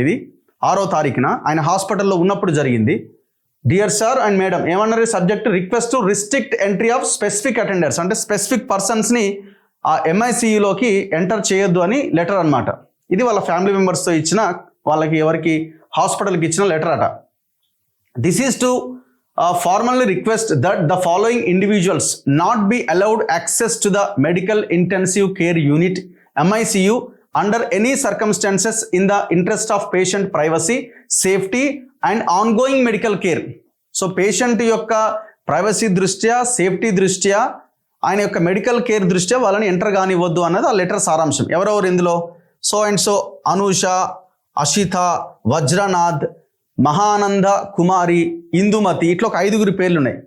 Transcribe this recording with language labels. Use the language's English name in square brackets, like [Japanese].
[Telugu] ఇది 6వ తారీఖున ఆయన హాస్పిటల్లో ఉన్నప్పుడు జరిగింది. [English] dear sir and madam [Telugu] ఏమన్నారు? [English] subject request to restrict entry of specific attenders, [Telugu] అంటే స్పెసిఫిక్ పర్సన్స్ని ఆ MICUలోకి ఎంటర్ చేయొద్దు అని లెటర్ అన్నమాట. ఇది వాళ్ళ ఫ్యామిలీ మెంబర్స్తో ఇచ్చిన, వాళ్ళకి ఎవరికి హాస్పిటల్కి ఇచ్చిన లెటర్ అట. [English] This is to formally request that the following individuals not be allowed access to the medical intensive care unit MICU under any circumstances in the interest of patient privacy, safety and ongoing medical care. [Telugu] So patient యొక్క privacy దృష్ట్యా, safety దృష్ట్యా, ఆయన యొక్క medical care దృష్ట్యా వాళ్ళని enter కానివ్వద్దు అన్నది ఆ letter సారాంశం. ఎవరెవరు ఇందులో? So and so Anusha, Ashita, Vajranath, Mahananda కుమారి, ఇందుమతి, ఇట్లా ఒక 5 పేర్లు ఉన్నాయి.